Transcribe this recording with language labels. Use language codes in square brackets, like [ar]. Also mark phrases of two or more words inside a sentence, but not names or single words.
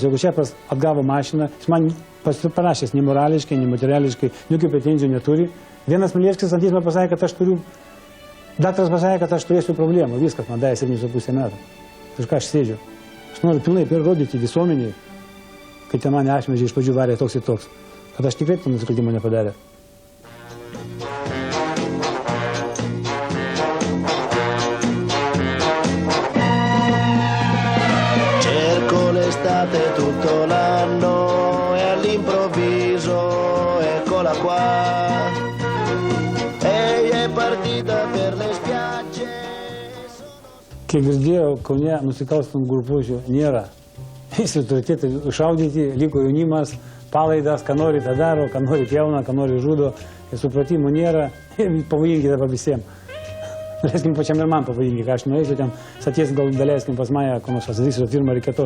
[lt] Jeigu šefas atgavo mašiną, jis man parašęs nei morališkai, nei materiališkai, jokių pretenzijų neturi. Vienas Milievskis ant teismo pasakė, kad aš turiu. Daktaras pasakė, kad aš turėsiu problemų. Viskas man davė 7,5 metų. Už ką aš sėdžiu? Aš noriu pilnai parodyti visuomeniai, kai ten mane Ašmedžiai iš pradžių varė toks ir toks, kad aš tikrai to nusikaltimo nepadarė. [it] Cerco l'estate tutto l'anno e all'improvviso eccola qua. Ehi è partita per le spiagge. [lt] Kiek girdėjau, Kaune nusikalstamų grupuočių nėra. Visi autoritetai išaudyti, liko jaunimas, palaidas, ką nori tą daro, ką nori pjauna, ką nori žudo. Ir supratimų nėra, pavojingi dabar visiems. Leiskim pačiam ir man pavojingi, ką aš nueisiu ten, saties gal daleiskim pas mane, ko nors atsidarysiu firmą ar kitos.